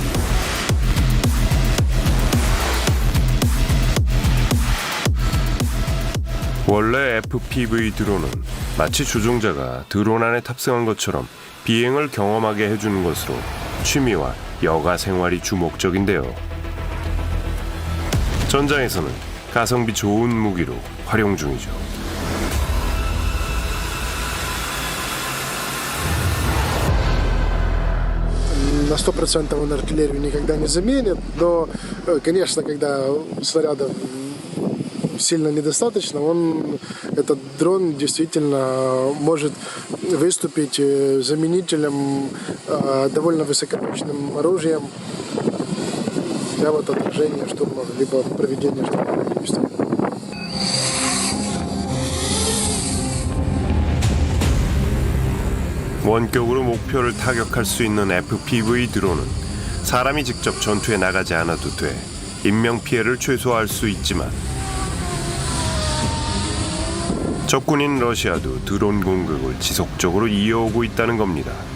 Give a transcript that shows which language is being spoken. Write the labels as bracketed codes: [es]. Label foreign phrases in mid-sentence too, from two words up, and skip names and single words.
[ko] 원래 FPV 드론은 마치 조종자가 드론 안에 탑승한 것처럼 비행을 경험하게 해주는 것으로 취미와 여가 생활이 주 목적인데요. 전장에서는 가성비 좋은 무기로 활용 중이죠. [ru] На 100% он артиллерию никогда не заменит, но, конечно, когда снарядов сильно недостаточно, этот дрон действительно может выступить заменителем довольно высокоточным оружием для отражения штурмов, либо проведения штурмовых действий. [ko] 원격으로 목표를 타격할 수 있는 FPV 드론은 사람이 직접 전투에 나가지 않아도 돼 인명피해를 최소화할 수 있지만 적군인 러시아도 드론 공격을 지속적으로 이어오고 있다는 겁니다.